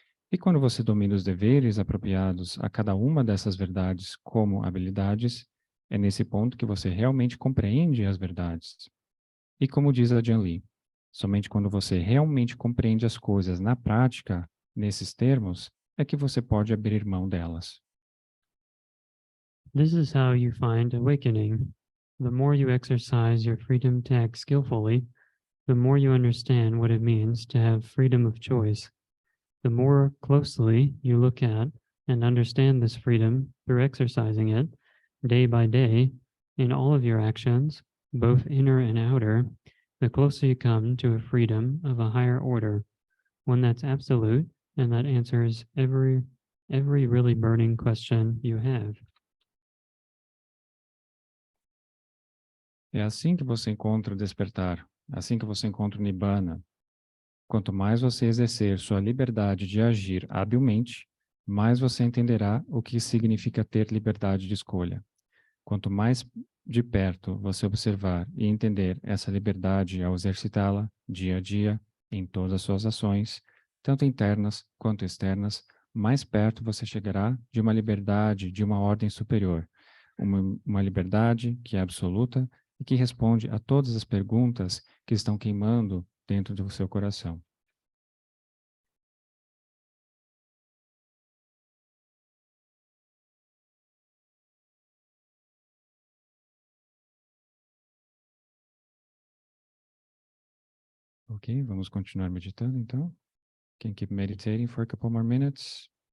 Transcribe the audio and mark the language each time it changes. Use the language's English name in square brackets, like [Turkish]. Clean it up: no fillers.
[Portuguese] E quando você domina os deveres apropriados a cada uma dessas verdades como habilidades, é nesse ponto que você realmente compreende as verdades. E como diz Ajahn Lee, somente quando você realmente compreende as coisas na prática, nesses termos, é que você pode abrir mão delas. [English] This is how you find awakening. The more you exercise your freedom to act skillfully, the more you understand what it means to have freedom of choice. The more closely you look at and understand this freedom through exercising it day by day in all of your actions, both inner and outer, the closer you come to a freedom of a higher order, one that's absolute and that answers every really burning question you have. [Portuguese] É assim que você encontra o despertar, assim que você encontra o Nibbana. Quanto mais você exercer sua liberdade de agir habilmente, mais você entenderá o que significa ter liberdade de escolha. Quanto mais de perto você observar e entender essa liberdade ao exercitá-la dia a dia, em todas as suas ações, tanto internas quanto externas, mais perto você chegará de uma liberdade de uma ordem superior, uma liberdade que é absoluta e que responde a todas as perguntas que estão queimando dentro do seu coração. Ok, vamos continuar meditando então. [English] Can keep meditating for a couple more minutes.